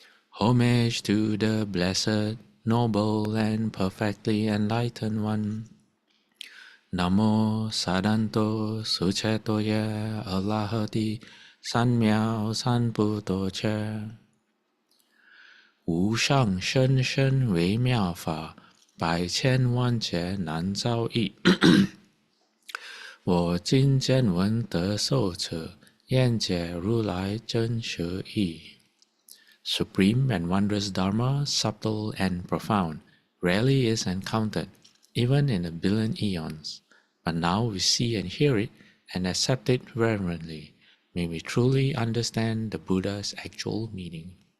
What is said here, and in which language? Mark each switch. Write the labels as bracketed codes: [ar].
[en] Homage to the blessed, noble, and perfectly enlightened one. [sa] Namo sadanto suchetoye alahati sanmiao sanputo [zh] 无上甚深微妙法，百千万劫难遭遇。我今见闻得受持，愿解如来真实义。 [en] Supreme and wondrous Dharma, subtle and profound, rarely is encountered, even in a billion eons. But now we see and hear it and accept it reverently. May we truly understand the Buddha's actual meaning.